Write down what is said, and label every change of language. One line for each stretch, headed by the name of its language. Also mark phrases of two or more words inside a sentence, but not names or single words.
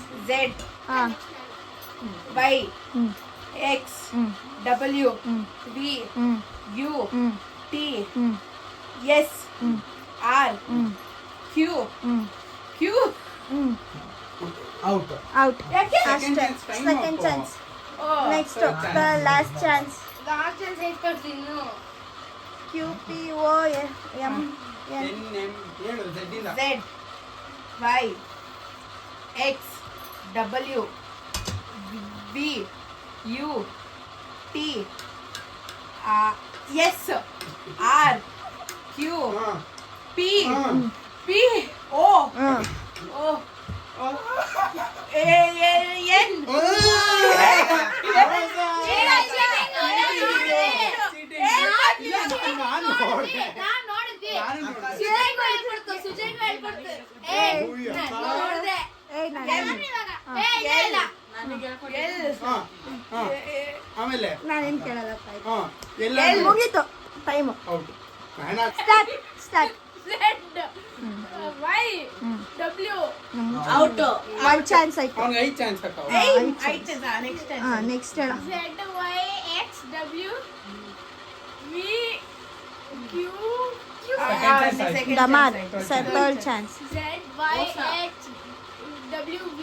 English: Z Y X W V U T S R Q ಔಟ್. ಔಟ್. ಅಷ್ಟೇ. second chance. next last chance. Last chance
Kannada: ಹೇಳ್ಕೊಡ್ತೀನಿ ಇನ್ನು.
English: Q P O M N.
Kannada: ಹೇಳು ಝೆಡ್ ಇಂದ.
English: Z Y X W V U T S R Q P P O O A N.
Kannada: ನಾನ್ ನೋಡಿದ್ವಿ. ಸುಜಯ್ಗೂ ಹೇಳ್ಕೊಡ್ತು, ಸುಜಯ್ಗೂ ಹೇಳ್ಕೊಡ್ತು. ನೋಡ್ದೆ. ಇಲ್ಲ. ಆಮೇಲೆ ನಾನೇನು ಕೇಳಲ್ಲಪ್ಪ. ಎಲ್ಲ ಮುಗೀತು ಟೈಮು. ಔಟ್. ಸ್ಟಾರ್ಟ್.
English: Z Y W out. one chance
Kannada: ಆಯ್ತು. ಅವ್ನಿಗೆ 5 ಚಾನ್ಸ್ ಹಾಕೋ. ನೆಕ್ಸ್ಟ್ ನೆಕ್ಸ್ಟ್ ಹೇಳ.
English: Z Y X W V Q
Kannada: ಡಮಾರ್.
English: third chance. Z Y X W V